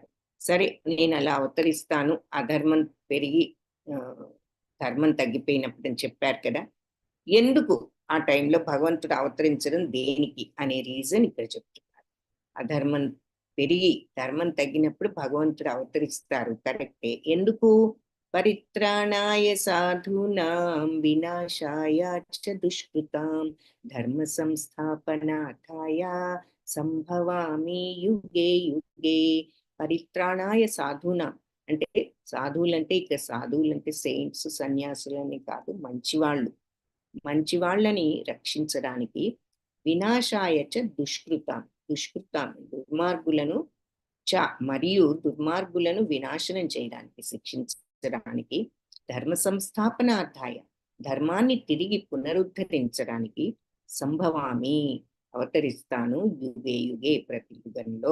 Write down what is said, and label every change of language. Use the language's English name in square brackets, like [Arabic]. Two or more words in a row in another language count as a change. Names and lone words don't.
[Telugu] సరే, నేను అలా అవతరిస్తాను, అధర్మం పెరిగి ధర్మం తగ్గిపోయినప్పుడు అని చెప్పారు కదా, ఎందుకు ఆ టైంలో భగవంతుడు అవతరించడం దేనికి అనే రీజన్ ఇక్కడ చెప్తున్నారు. అధర్మం పెరిగి ధర్మం తగ్గినప్పుడు భగవంతుడు అవతరిస్తారు, కరెక్టే. [Sanskrit] ఎందుకు పరిత్రాణాయ సాధూనాం వినాశాయ చ దుష్కృతాం ధర్మ సంస్థాపనార్థాయ సంభవామి యుగే యుగే. పరిత్రాణాయ సాధూనాం [Telugu] అంటే సాధువులంటే ఇక సాధువులంటే సెయింట్స్ సన్యాసులని కాదు, మంచివాళ్ళు. మంచివాళ్ళని రక్షించడానికి [Sanskrit] వినాశాయ చ దుష్కృతాం దుష్కృతాం [Telugu] దుర్మార్గులను మరియు దుర్మార్గులను వినాశనం చేయడానికి, శిక్షించడానికి, [Sanskrit] ధర్మ సంస్థాపనార్థాయ [Telugu] ధర్మాన్ని తిరిగి పునరుద్ధరించడానికి సంభవామి అవతరిస్తాను [Sanskrit] యుగే యుగే [Telugu] ప్రతి యుగంలో.